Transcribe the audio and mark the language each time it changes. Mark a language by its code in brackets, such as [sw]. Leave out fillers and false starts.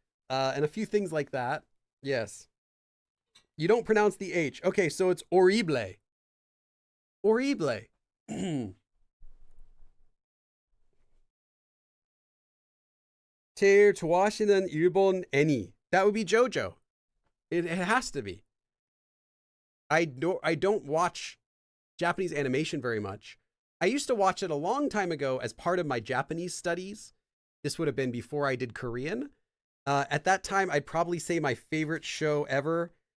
[en] And a few things like that. Yes. You don't pronounce the H. Okay, so it's horrible. Horrible. [ko] 제일 좋아하시는 일본 애니. [en] That would be JoJo. It has to be. I don't watch Japanese animation very much. I used to watch it a long time ago as part of my Japanese studies. This would have been before I did Korean. At that time, I'd probably say my favorite show ever.